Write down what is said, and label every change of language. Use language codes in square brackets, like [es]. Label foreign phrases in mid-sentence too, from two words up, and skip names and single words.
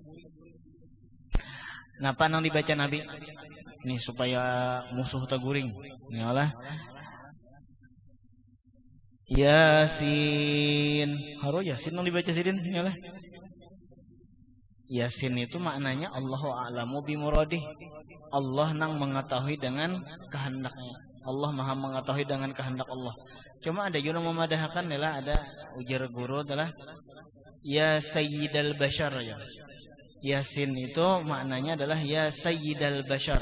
[bjn] Kenapa nang dibaca Nabi? Nih supaya musuh teguring. Nyalah. Yasin. Haro Yasin yang dibaca sidin nyalah. [id] Yasin itu maknanya [ar] الله أعلم بمراده. [bjn] Allah nang mengetahui dengan kehendaknya. [id] Allah Maha mengetahui dengan kehendak Allah. Cuma ada yang memadahkan adalah ada ujar guru adalah [ar] يا سيد البشر [id] ya. Yasin itu maknanya adalah [ar] يا سيد البشر.